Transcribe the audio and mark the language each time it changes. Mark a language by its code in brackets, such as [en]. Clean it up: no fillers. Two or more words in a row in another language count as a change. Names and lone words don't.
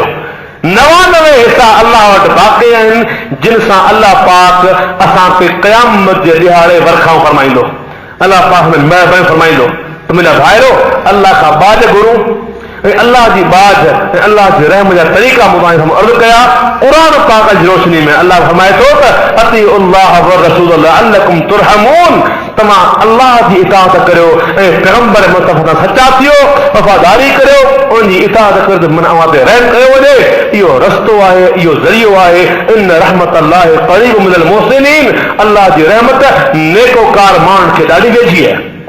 [sd] 99 हिसा अल्लाह वटि बाक़ी आहिनि जिन सां अल्लाह पाक असां ते क़यामत जे ॾिहाड़े वरखाऊं फरमाईंदो, अल्लाह पाक में महिरबानी फरमाईंदो। त मुंहिंजा भाइरो, अल्लाह खां बाज घुरूं ऐं अल्लाह जी बाज ऐं अल्लाह जी रहम जा तरीक़ा मुबारक हम अर्ज़ कया। क़ुरान पाक जी रोशनी में अल्लाह फरमाए थो त [ar] أطيعوا الله والرسول لعلكم ترحمون. [sd] तव्हां अल्लाह जी इताअत करियो ऐं पैगंबर मुस्तफ़ा सां सचा थियो, वफ़ादारी करियो, उनजी इताअत करियो त मन अव्हां ते रहम कयो वञे। इहो रस्तो आहे, इहो ज़रियो आहे। [ar] إن رحمت الله قريب من المحسنين. [sd] अल्लाह जी रहमत नेकोकार माण्हुनि खे ॾाढी वेझी आहे।